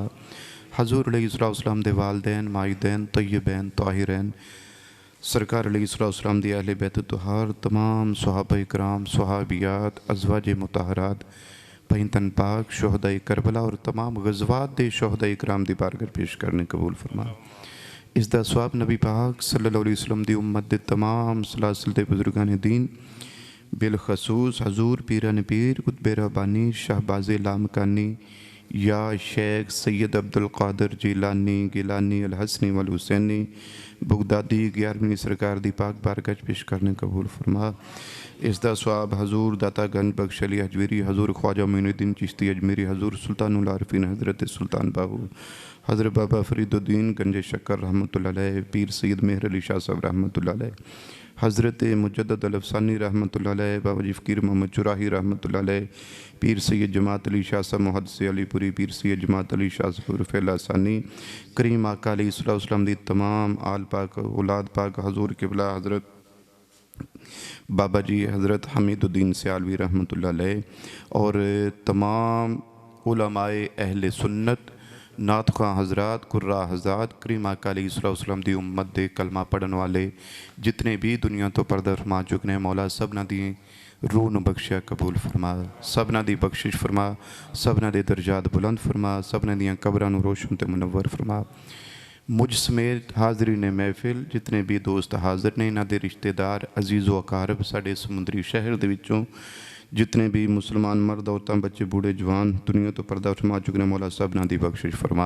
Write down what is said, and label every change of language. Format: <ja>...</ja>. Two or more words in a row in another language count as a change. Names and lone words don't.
<pa>حضور علیہ السلام دے والدین، مائدین، طیبین، طاہرین، سرکار علیہ السلام دی اہل بیت طہار، تمام صحابہ اکرام، صحابیات، ازواج مطہرات، پنجتن پاک، شہدا کربلا اور تمام غزوات دے شہدا اکرام دی بارگاہ پیش کرنے قبول فرما. اسدا ثواب نبی پاک</pa> <ar>صلی اللہ علیہ وسلم</ar> <pa>دی امت دے تمام سلاسل دے بزرگان دین بالخصوص حضور پیران پیر قطب ربانی شہباز لامکانی یا شیخ سید عبدالقادر جیلانی گیلانی ال حسنی وال حسینی بغدادی 11ویں سرکار دی پاک بارگاہ پیش کرنے قبول فرما. اسدا ثواب حضور داتا گنج بخش علی ہجویری، حضور خواجہ معین الدین چشتی اجمیری، حضور سلطان العارفین حضرت سلطان باہو، حضرت بابا فریدالدین گنج شکر</pa> <ar>رحمۃ اللہ علیہ,</ar> <pa>پیر سید مہر علی شاہ صاحب</pa> <ar>رحمۃ اللہ علیہ,</ar> <pa>حضرت مجدد ال افسانی</pa> <ar>رحمۃ اللہ علیہ,</ar> <pa>بابا جی فقیر محمد چوراہی</pa> <ar>رحمۃ اللہ علیہ,</ar> <pa>پیر سید جماعت علی شاہ صاحب محدث علی پوری، پیر سید جماعت علی شاہ صاحب فیلا ثانی، کریم آقا علیہ السلام دی تمام آل پاک اولاد پاک، حضور قبلہ حضرت بابا جی حضرت حمیدالدین سیالوی</pa> <ar>رحمۃ اللہ علیہ</ar> <pa>اور تمام علمائے اہل سنت نعت خواں حضرات قراء حضرات کریم آقا علیہ السلام دی امت دے کلمہ پڑھن والے جتنے بھی دنیا تو پردہ فرما چکے ہیں مولا سبنا دی روح نوں بخشیا قبول فرما، سبنا دی بخشش فرما، سبنا دے درجات بلند فرما، سبنا دیاں قبراں نوں روشن تے منور فرما. مجھ سمیت حاضری نے محفل جتنے بھی دوست حاضر نے انہاں دے رشتےدار عزیز و اقارب ساڈے سمندری شہر دے وچوں جتنے بھی مسلمان مرد عورتاں بچے بوڑھے جوان دنیا تو پردہ فرما چکے ہیں مولا سبنا دی بخشش فرما.</pa>